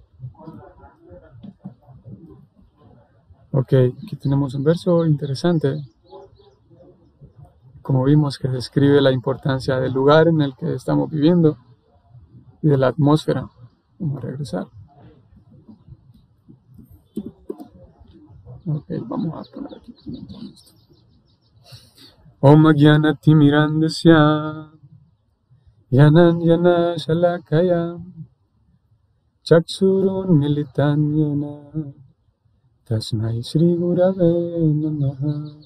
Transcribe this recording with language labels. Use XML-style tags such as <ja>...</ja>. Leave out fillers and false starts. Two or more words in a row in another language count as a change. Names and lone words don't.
<es>Ok, aquí tenemos un verso interesante. Como vimos, que describe la importancia del lugar en el que estamos viviendo y de la atmósfera. Vamos a regresar. Ok, vamos a poner aquí.</es> <sa>ॐ ज्ञान तिमिरान्धस्य ज्ञानाञ्जन शलाकया चक्षुरुन् मीलितं येन तस्मै श्री गुरवे नमः</sa>